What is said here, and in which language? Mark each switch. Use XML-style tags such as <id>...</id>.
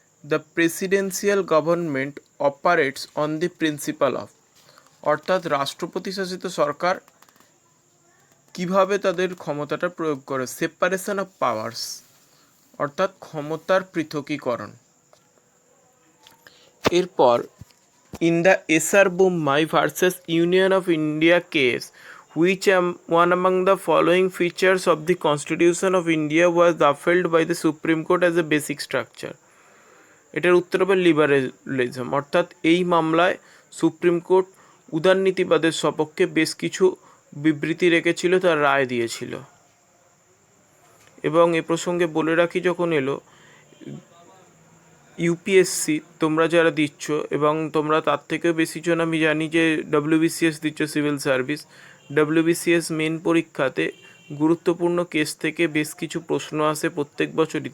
<en>the presidential government operates on the principle of,</en> <bn>অর্থাৎ রাষ্ট্রপতি শাসিত সরকার কিভাবে তাদের ক্ষমতাটা প্রয়োগ করে,</bn> <en>separation of powers,</en> <bn>অর্থাৎ ক্ষমতার পৃথকীকরণ।</bn> <en>এরপর in the S R Bommai versus Union of India case which one among the following features of the Constitution of India was upheld by the Supreme Court as a basic structure?</en> <bn>এটার উত্তর হবে liberalism, অর্থাৎ এই মামলায় সুপ্রিম কোর্ট উদারনীতিবাদের সপক্ষে বেশ কিছু বিবৃতি রেখেছিল, তার রায় দিয়েছিল। এবং এ প্রসঙ্গে বলে রাখি, যখন এলো ইউপিএসসি তোমরা যারা দিচ্ছ, এবং তোমরা তার থেকেও বেশি জন আমি জানি যে ডব্লিউবিসিএস দিচ্ছ, সিভিল সার্ভিস, ডব্লিউবিসিএস মেন পরীক্ষাতে গুরুত্বপূর্ণ কেস থেকে বেশ কিছু প্রশ্ন আসে প্রত্যেক বছরই।</bn>